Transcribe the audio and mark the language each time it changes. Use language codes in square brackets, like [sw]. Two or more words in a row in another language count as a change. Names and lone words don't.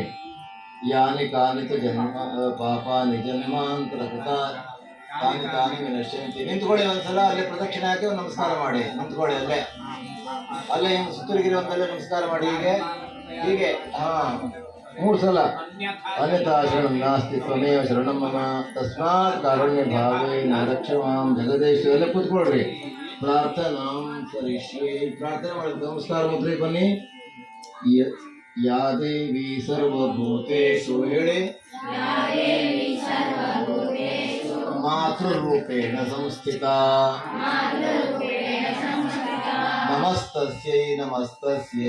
[sa] ಯಾನಿ ಕಾನಿತ ಜನ್ಮ ಪಾಪಾನಿ ಜನ್ಮಾಂತರ ಕೃತ ತಾನಿ ತಾನಿ ವಿನಶ್ಯಂತಿ. [kn] ನಿಂತ್ಕೊಳ್ಳಿ ಒಂದ್ಸಲ, ಅಲ್ಲೇ ಪ್ರದಕ್ಷಿಣೆ ಹಾಕಿ ಒಂದು ನಮಸ್ಕಾರ ಮಾಡಿ. ನಿಂತ್ಕೊಳ್ಳಿ ಅಲ್ಲೇ, ಅಲ್ಲೇ ಹಿಂಗೆ ಸುತ್ತೂರಿಗಿರಿ ಒಂದಲ್ಲೇ ನಮಸ್ಕಾರ ಮಾಡಿ. ಹೀಗೆ ಹೀಗೆ 3 ಸಲ. [sa] ಅನ್ಯಥಾ ಶರಣಂ ನಾಸ್ತಿ ತ್ವಮೇವ ಶರಣಂ ಮಮ ತಸ್ಮಾತ್ ಕಾರುಣ್ಯ ಭಾವೇನ ರಕ್ಷ ಮಾಂ ಜಗದೇಶ. [kn] ಎಲ್ಲ ಕೂತ್ಕೊಳ್ರಿ. [sa] ಪ್ರಾರ್ಥನಾಂ ಕರಿಷ್ಯೆ. [kn] ಪ್ರಾರ್ಥನೆ ಮಾಡಬೇಕು. ನಮಸ್ಕಾರ ಮುದ್ರೆ ಬನ್ನಿ. [sa] ಯಾ ದೇವಿ ಸರ್ವಭೂತೇಷು ಹೇಳಿ ಮಾತೃರೂಪೇಣ ಸಂಸ್ಥಿತಾ ನಮಸ್ತಸ್ಯೈ ನಮಸ್ತಸ್ಯೈ.